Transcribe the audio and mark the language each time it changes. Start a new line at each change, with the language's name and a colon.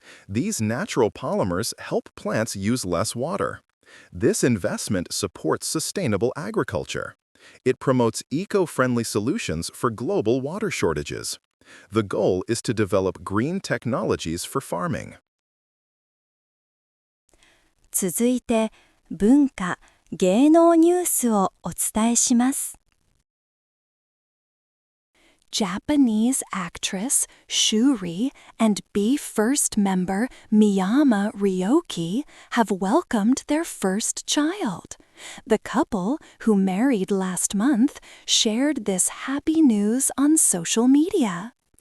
English: These natural polymers help plants use less water. This investment supports sustainable agriculture. It promotes eco-friendly solutions for global water shortages. The goal is to develop green technologies for farming.
Japanese: 続いて、文化・芸能ニュースをお伝えします。
English: Japanese actress Shuri and BE:FIRST member Miyama Ryoki have welcomed their first child. The couple, who married last month, shared this happy news on social media.